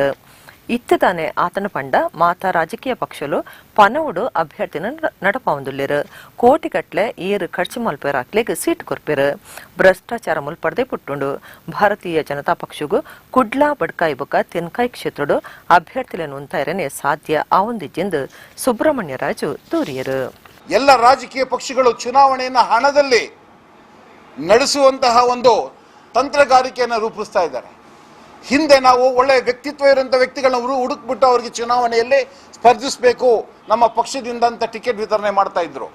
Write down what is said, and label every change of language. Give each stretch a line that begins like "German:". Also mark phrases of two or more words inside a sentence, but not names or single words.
Tulu: ಇತ್ತದಾನೆ ಆತನ ಪಂಡ ಮಾತಾ ರಾಜಕೀಯ ಪಕ್ಷಲು ಪನವುಡು ಅಭ್ಯರ್ಥಿನ ನಡಪಾವುದುಳ್ಳಿರು. ಕೋಟಿಗಟ್ಲೆ ಏರು ಖರ್ಚು ಮಲ್ಪೇರಾಕ್ಲೆಗ್ ಸೀಟ್ ಕೊರ್ಪೇರು. ಭ್ರಷ್ಟಾಚಾರ ಮುಲ್ಪಡದೆ ಪುಟ್ಟುಂಡು. ಭಾರತೀಯ ಜನತಾ ಪಕ್ಷಗೂ ಕುಡ್ಲಾ ಬಡ್ಕಾಯಿ ಬೊಕ್ಕ ತೆನ್ಕಾಯಿ ಕ್ಷೇತ್ರಡು ಅಭ್ಯರ್ಥಿలను ಉಂತಾಯಿರನೆ ಸಾಧ್ಯ ಆವೊಂದಿಜ್ಜೆಂದು ಸುಬ್ರಹ್ಮಣ್ಯ ರಾಜು ದೂರಿಯರು.
Kannada: ಎಲ್ಲ ರಾಜಕೀಯ ಪಕ್ಷಗಳು ಚುನಾವಣೆಯನ್ನು ಹಣದಲ್ಲಿ ನಡೆಸುವಂತಹ ಒಂದು ತಂತ್ರಗಾರಿಕೆಯನ್ನು ರೂಪಿಸ್ತಾ ಇದ್ದಾರೆ. ಹಿಂದೆ ನಾವು ಒಳ್ಳೆ ವ್ಯಕ್ತಿತ್ವ ಇರುವಂಥ ವ್ಯಕ್ತಿಗಳನ್ನ ಹುಡುಕ್ಬಿಟ್ಟು ಅವರಿಗೆ ಚುನಾವಣೆಯಲ್ಲಿ ಸ್ಪರ್ಧಿಸಬೇಕು ನಮ್ಮ ಪಕ್ಷದಿಂದ ಅಂತ ಟಿಕೆಟ್ ವಿತರಣೆ ಮಾಡ್ತಾ ಇದ್ರು.